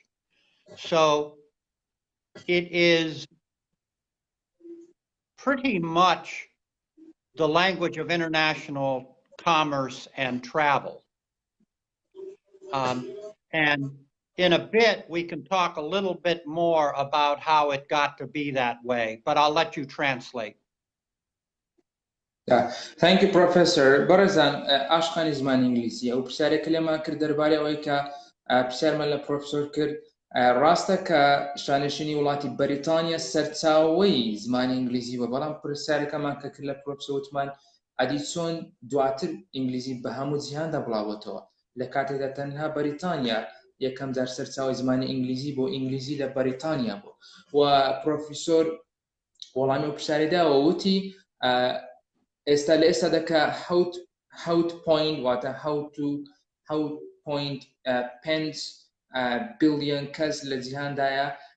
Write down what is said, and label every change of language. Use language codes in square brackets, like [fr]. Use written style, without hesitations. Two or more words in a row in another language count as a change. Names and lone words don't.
[en] So it is pretty much the language of international commerce and travel. And in a bit, we can talk a little bit more about how it got to be that way, but I'll let you translate. Thank you, Professor. [ckb] بارزان عاشقانی زمانی ئینگلیزیە و پرسیارێکە لێمان کرد دەربارەی ئەوەی کە پرسیارمان لە پرۆفیسۆر کرد ڕاستە کە شانشینی وڵاتی بەریتانیا سەرچاوەی زمانی ئینگلیزی بووە، بەڵام پرسیارەکەمان کە کرد لە پرۆفیسۆر وتمان ئەدی چۆن دواتر ئینگلیزی بە هەموو جیهاندا بڵاوەتەوە لە کاتێکدا تەنها بەریتانیا یەکەم جار سەرچاوەی زمانی ئینگلیزی بۆ ئینگلیزی لە بەریتانیا بوو و پرۆفیسۆر وەڵامی و پرسیارەداوە وتی ئێستا لە ئێستادەکە حوت پوینت واتە حوت پوینت پێنج بیلیۆن کەس لە جیهاندایە